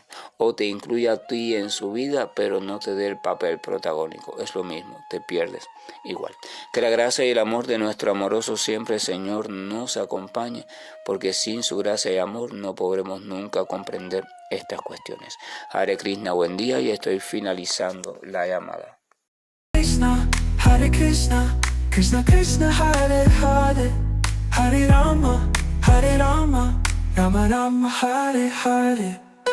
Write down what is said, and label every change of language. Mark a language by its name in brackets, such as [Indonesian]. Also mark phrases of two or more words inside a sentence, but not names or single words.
[Spanish] O te incluye a ti en su vida, pero no te dé el papel protagónico. Es lo mismo, te pierdes igual. Que la gracia y el amor de nuestro amoroso siempre, Señor, nos acompañe, porque sin su gracia y amor no podremos nunca comprender estas cuestiones. [Sanskrit] हरे कृष्ण, [Spanish] buen día, y estoy finalizando la llamada. [Sanskrit] कृष्ण हरे कृष्ण कृष्ण कृष्ण हरे हरे हरे राम राम राम हरे हरे.